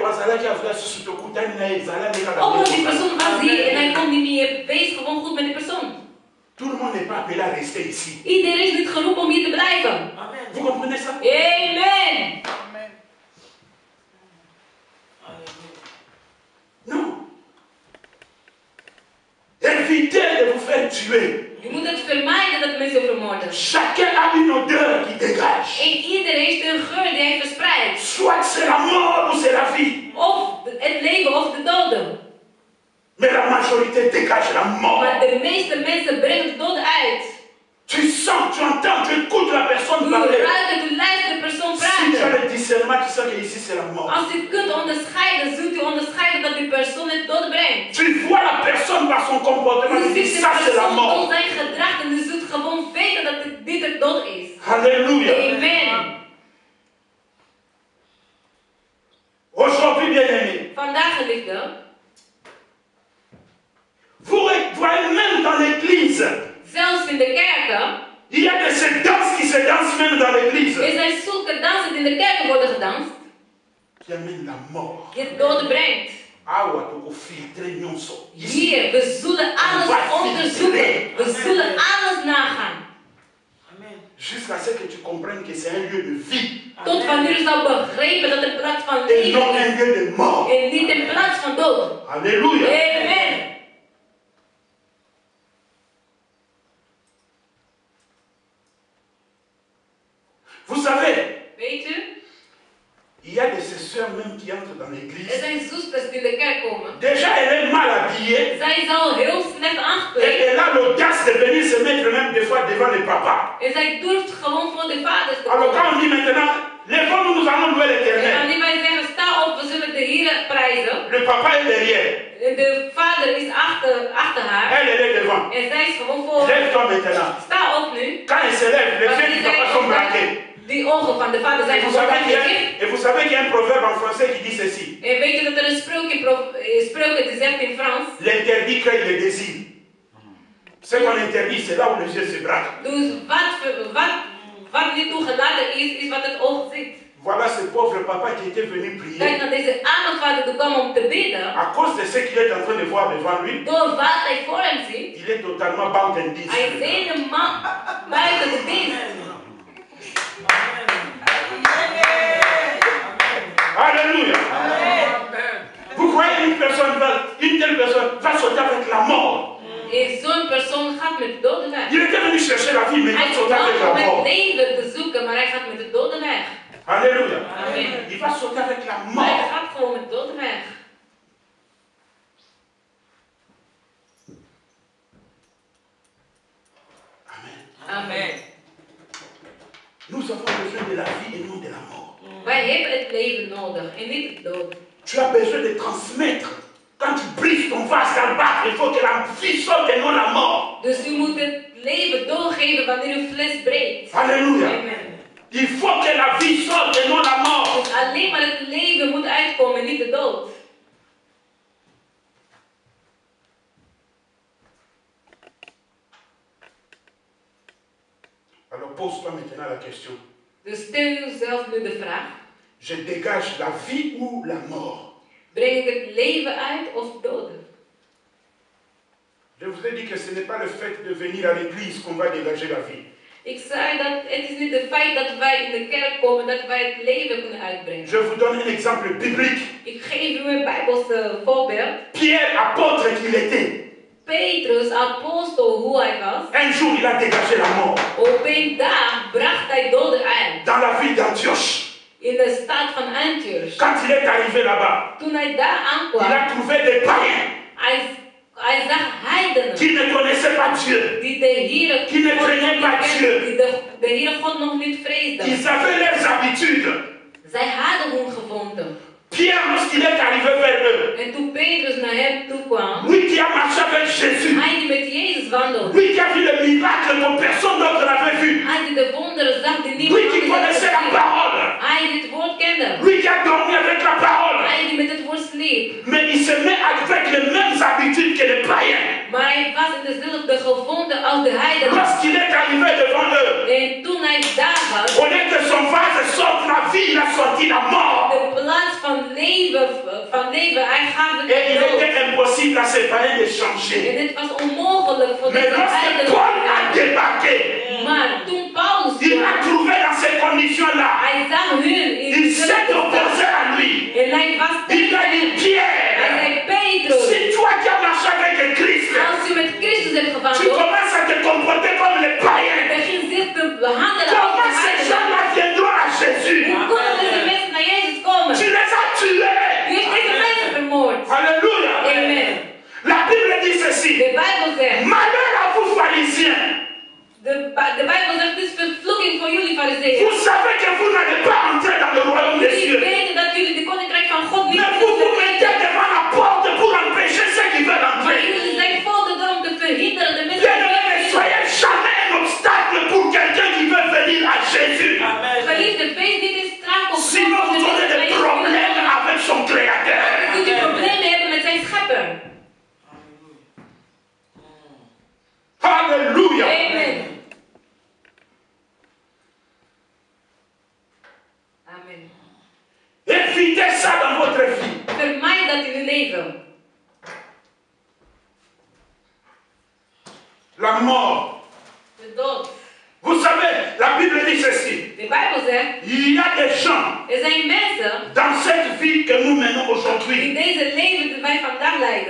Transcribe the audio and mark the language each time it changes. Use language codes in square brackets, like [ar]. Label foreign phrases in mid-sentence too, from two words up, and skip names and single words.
[nl] Omdat die persoon was hier en hij kon niet meer wees gewoon goed met die persoon. [fr] Tout le monde n'est pas appelé à rester ici. [nl] Iedereen is niet geroepen om hier te blijven. [fr] Vous comprenez ça? Amen. Non. Évitez de vous faire tuer. [nl] Je moet het vermijden dat mensen vermoorden. [fr] Chacun a une odeur qui dégage. [nl] En iedereen heeft een geur die hij verspreidt. [fr] Soit c'est la mort ou c'est la vie. [nl] Of het leven of de doden. [fr] Mais la majorité dégage la mort. [nl] Maar de meeste mensen brengen de doden uit. [fr] Tu sens, tu entends, tu écoutes la personne [nl] Je [fr] parler. [nl] ruikt het, u luistert de persoon [fr] Si tu as [nl] praten. [fr] le discernement, tu sais que ici c'est la mort. [nl] Als u kunt onderscheiden, zult u onderscheiden dat die persoon het dood brengt. [fr] Tu vois la personne par son comportement, [nl] U [fr] tu dis [nl] ziet de [fr] ça c'est la [nl] persoon door [fr] mort. [nl] zijn gedrag en u zult gewoon weten dat dit het dood is. [fr] Alléluia. Amen. Aujourd'hui, bien-aimés, [nl] Vandaag, geliefde, [fr] vous voyez même dans l'église, [nl] zelfs in de kerken, [fr] il y a de ces danses qui se dansent même dans l'église. [nl] er zijn zulke dansen die in de kerken worden gedanst, [fr] Qui amène la mort. [nl] die het dood brengt. [ln] Awa toko filtre nyonso. [nl] Hier, we zullen alles onderzoeken. We zullen alles nagaan. [fr] Jusqu'à ce que tu comprennes que c'est un lieu de vie. [nl] Tot wanneer je zou begrijpen dat het plaats van [fr] Et non [nl] leven [fr] un [nl] is. [fr] lieu de mort. [nl] En niet in plaats van dood. [fr] Alléluia. Amen. Vous savez, [nl] Weet u? [fr] il y a de ces sœurs même qui entrent dans [nl] Er [fr] l'église. [nl] zijn zusters die in de kerk komen. [fr] Déjà, elle est mal habillée. [nl] Zij is al heel slecht [fr] Et [nl] aangekleed. [fr] elle a l'audace de venir se mettre même des fois devant les papas. [nl] En zij durft gewoon voor de vaders te [fr] Alors quand [nl] komen. [fr] on dit maintenant, lèvons-nous, nous allons louer [nl] En [fr] l'éternel. [nl] wanneer wij zeggen, sta op, we zullen de Heer prijzen. [fr] Le papa est derrière. [nl] En de vader is achter haar. [fr] Elle est devant. [nl] En zij is gewoon voor. [fr] Lève-toi maintenant. [nl] Sta op nu. [fr] Quand elle se lève, les yeux du papa sont braqués. [nl] Die ogen van de vader zijn [fr] Et vous [nl] gewoon [fr] savez qu'il y a- [nl] dicht. [fr] et vous savez qu'il y a un proverbe en français qui dit ceci. [nl] En weet je dat er een spreuk die zegt in Frans. [fr] L'interdit crée le désir. Ce qu'on interdit, c'est là où les yeux se braquent. [nl] Dus wat niet toegelaten is wat het oog ziet. [fr] Voilà ce pauvre papa qui était venu [nl] Kijk [fr] prier. [nl] naar deze arme vader die kwam om te bidden. [fr] À cause de ce qu'il est en train de voir devant lui, [nl] Door wat hij voor hem ziet. [fr] il est totalement bandendis. [nl] Hij is helemaal buiten de dienst. [fr] Alléluia. Vous voyez une telle personne va sauter avec la mort. [nl] En zo'n persoon gaat met de doden weg. [fr] Il était venu chercher la vie, mais il [nl] Hij [fr] va sauter avec [nl] kwam [fr] la [nl] om het [fr] mort. [nl] leven te zoeken, maar hij gaat met de doden weg. [fr] Alléluia. Amen. Il va sauter avec la [nl] Hij [fr] mort. [nl] gaat gewoon met de doden weg. Amen. Amen. [fr] Nous avons besoin de la vie et non de la mort. [nl] Wij hebben het leven nodig en niet het dood. [fr] Tu as besoin de transmettre. Quand tu brises ton vase d'albâtre, il faut que la vie sorte et non la mort. [nl] Dus u moet het leven doorgeven wanneer uw fles breekt. [fr] Alléluia. Amen. Il faut que la vie sorte et non la mort. [nl] Dus alleen maar het leven moet uitkomen en niet de dood. [fr] Alors pose-toi maintenant la question. [nl] Dus stel uzelf nu de vraag. [fr] Je dégage la vie ou la mort? [nl] Breng ik het leven uit of doden? [fr] Je vous ai dit que ce n'est pas le fait de venir à l'église qu'on va dégager la vie. [nl] Ik zei dat het is niet het feit dat wij in de kerk komen dat wij het leven kunnen uitbrengen. [fr] Je vous donne un exemple biblique. [nl] Ik geef u een Bijbelse voorbeeld. [fr] Pierre, apôtre qu'il était, [nl] Petrus, apostel, hoe hij was. [fr] un jour il a dégagé la mort [nl] Op een dag bracht hij doden uit. [fr] dans la ville d'Antioche. [nl] In de stad van Antioch. [fr] Quand il est arrivé là-bas, [nl] Toen hij daar [fr] il [nl] aankwam, [fr] a trouvé des païens [nl] hij zag heidenen. [fr] qui ne connaissaient pas Dieu. [nl] Die de Heere [fr] Qui ne craignait pas Dieu. [nl] die de Heere God nog niet vreesden. [fr] Ils avaient leurs habitudes. [nl] Zij hadden hun gewoonten. [fr] Pierre, lorsqu'il est arrivé vers eux, [nl] En toen Petrus naar hem toe kwam, [fr] lui qui a marché avec Jésus, [nl] hij die met Jezus wandelde. [fr] lui qui a vu le miracle que personne d'autre n'avait vu, [nl] Hij die de wonderen zag die niemand [fr] lui qui [nl] anders had [fr] connaissait la [nl] gezien. [fr] parole, [nl] Hij die het woord kende. [fr] lui qui a dormi avec la parole, [nl] Hij die met het woord sliep. [fr] mais il se met avec les mêmes habitudes que les païens. [nl] Maar hij was in dezelfde gewoonte als de heidenen. [fr] Lorsqu'il est arrivé devant eux, [nl] En toen hij daar was, [fr] au lieu que son vase sorte la vie, il a sorti la mort. [nl] De plaats van leven, hij gaf het [fr] Et il [nl] dood. [fr] était impossible à ses parents de changer. [nl] En het was onmogelijk voor [fr] Mais [nl] deze [fr] lorsque Paul a débarqué, [nl] Maar toen Paulus [fr] il [nl] kwam, [fr] a trouvé dans ces conditions-là. [nl] hij zag hun in [fr] Il s'est opposé à lui. [nl] en hij was [fr] Il a dit, [nl] hij [fr] Pierre, [nl] zei, Petrus, [fr] si toi qui as marché avec Christ, [nl] als je met Christus hebt [fr] tu [nl] gewandeld, [fr] commences à te comporter comme les païens, [nl] begin zich te behandelen als [fr] comment [nl] de [fr] ces [nl] heidenen. [fr] gens-là viendront à Jésus? [nl] Hoe kunnen deze mensen naar Jezus komen? [fr] Tu les as tués. [nl] U heeft deze mensen vermoord. [fr] Alléluia. Amen. La Bible dit ceci. [nl] De Bijbel zegt, [fr] Malheur à vous pharisiens. [nl] de Bijbel zegt, het is vervloeking voor jullie fariseeën. [fr] Vous savez que vous n'allez pas entrer dans le royaume des [nl] Jullie [fr] cieux. [nl] weten dat jullie de koninkrijk van God niet [fr] Mais vous vous mettez [nl] kunnen. [fr] devant la porte pour empêcher ceux qui veulent [nl] Maar [fr] entrer. [nl] jullie zijn voor de deur om te verhinderen de mensen [fr] Bien-aimés, ne soyez jamais un obstacle pour quelqu'un qui veut venir à Jésus. [nl] Geliefde, wees niet in straatopstand. [fr] Sinon, vous aurez des problèmes avec son Créateur. [nl] Kunt u problemen hebben met zijn schepper. [fr] Alléluia. Amen. Amen. Évitez ça dans votre vie. [nl] Vermijd dat in uw leven. [fr] La mort. [nl] De dood. [fr] Vous savez, la Bible dit ceci. [nl] De Bijbel zegt, [fr] Il y a des gens [nl] zijn mensen [fr] dans cette vie que nous menons [nl] in [fr] aujourd'hui [nl] deze leven dat wij vandaag leiden,